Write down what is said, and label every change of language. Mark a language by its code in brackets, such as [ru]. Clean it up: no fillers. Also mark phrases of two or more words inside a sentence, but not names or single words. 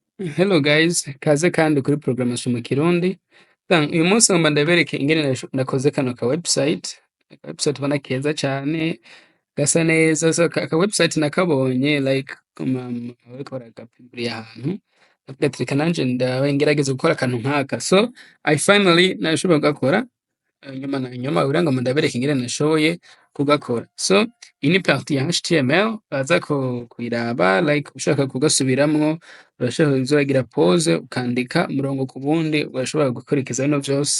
[en] Hello guys, [rn] kaze kandi kuri programmation mu Kirundi. Uyu munsi ngomba ndabereke ingene nakoze kano ka website. Aka website ubona keza cane, gasa neza. So aka website nakabonye like bariko baragapubliya ahantu. Ndavuga ati reka nanje ndabe ngerageze gukora akantu nk'aka. So [en] I finally [rn] nashoboye kugakora. Nyuma kugira ngo ndabereke ingene nashoboye kugakora. So iyi ni partie ya HTML baza kuyiraba like ushaka kugasubiramwo urashobora kuzogira pause ukandika umurongo ku wundi urashobora gukurikiza bino vyose.